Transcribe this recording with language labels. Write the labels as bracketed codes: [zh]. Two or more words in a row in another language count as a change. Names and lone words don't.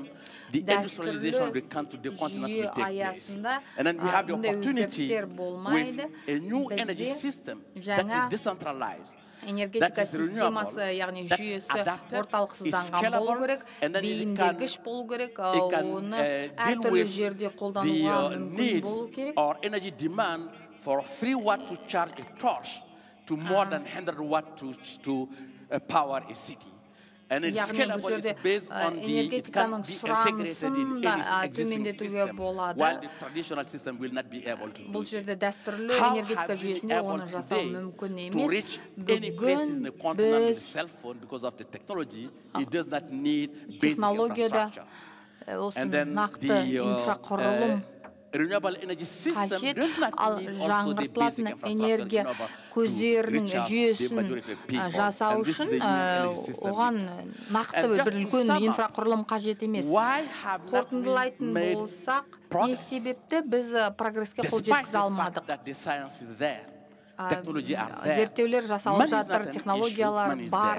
[kk] Дәстүрлі жүйе аясында бұндай өзгерістер болмайды. Бізде жаңа энергетика системасы, яғни жүйесі орталықсызданған болу керек, бейімдегіш болу керек, оны әртүрлі жерде қолдануға мүмкін болу керек. [en] To more than 100 watts to power a city. And it's scalable, it's based on it can be integrated in any existing system, while the traditional system will not be able to do it. How have we been able today to reach any places in the continent with a cell phone because of the technology? It does not need basic infrastructure. And then the renewable energy system does not need also the basic infrastructure. [kk] Көздерінің жүйесін жасау үшін оған нақты бір үлкен инфрақұрылым қажет емес. Қорытындылайтын болсақ, не себепті біз прогресске қол жеткізе алмадық? Зерттеулер жасалып жатыр, технологиялар бар.